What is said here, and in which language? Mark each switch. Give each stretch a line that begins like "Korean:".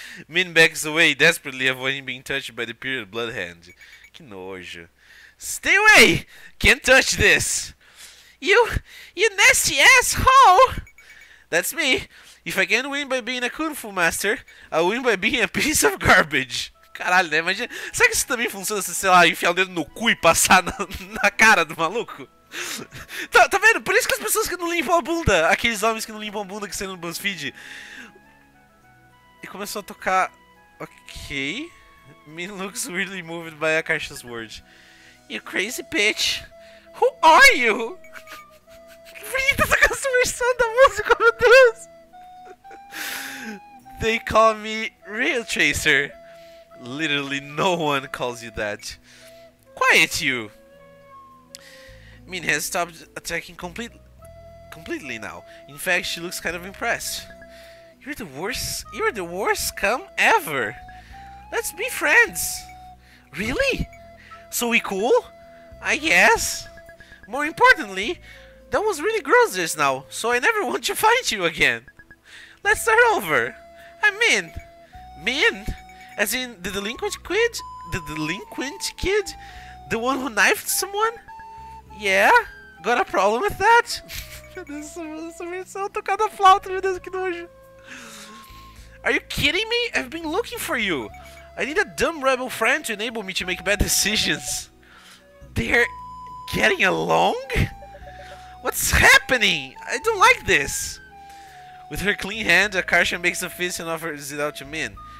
English: Min backs away, desperately avoiding being touched by the period blood hand.
Portuguese: Que nojo.
English: Stay away! Can't touch this! You nasty asshole! That's me. If I can't win by being a Kung Fu master, I'll win by being a piece of garbage.
Portuguese: Caralho, né? Imagina. Será que isso também funciona se, sei lá, enfiar o dedo no cu e passar na cara do maluco? Tá vendo? Por isso que as pessoas que não limpam a bunda, aqueles homens que não limpam a bunda que saem no BuzzFeed. E começou a tocar. Ok.
English: Min looks weirdly moved by Akarsha's words. You crazy bitch. Who are you?
Portuguese: Por que tá tocando essa versão da música, meu Deus?
English: They call me Rail Tracer. Literally no one calls you that. Quiet, you. Min has stopped attacking completely now. In fact, she looks kind of impressed. You're the worst scum ever. Let's be friends. Really? So we cool? I guess. More importantly, that was really gross just now, so I never want to fight you again. Let's start over. I'm Min. Min? As in the delinquent kid? The delinquent kid? The one who knifed someone? Yeah? Got a problem with that?
Portuguese: Meu Deus, essa versão tocada flauta, meu Deus, que nojo.
English: Are you kidding me? I've been looking for you. I need a dumb rebel friend to enable me to make bad decisions. They're getting along? What's happening? I don't like this. With her clean hand, Akarsha makes a fist and offers it out to Min.